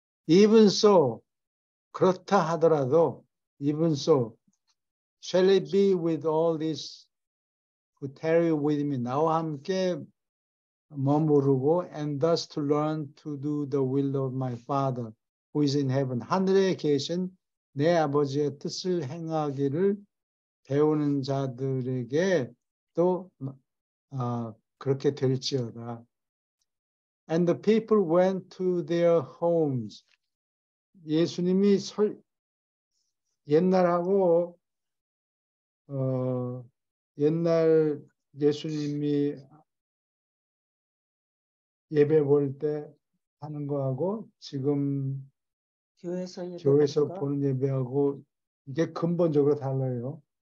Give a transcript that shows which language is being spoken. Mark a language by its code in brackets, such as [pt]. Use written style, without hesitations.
[en] Even so, [ko] 그렇다 하더라도, [en] even so, shall it be with all this who tarry with me, [ko] 나와 함께 머무르고, [en] and thus to learn to do the will of my Father who is in heaven. [ko] 하늘에 계신 내 아버지의 뜻을 행하기를 배우는 자들에게 또 그렇게 될지어다. [en] And the people went to their homes. [ko] 예수님이 옛날하고 옛날 예수님이 예배 볼 때 하는 거하고 지금 교회에서 보는 예배하고 이게 근본적으로 달라요.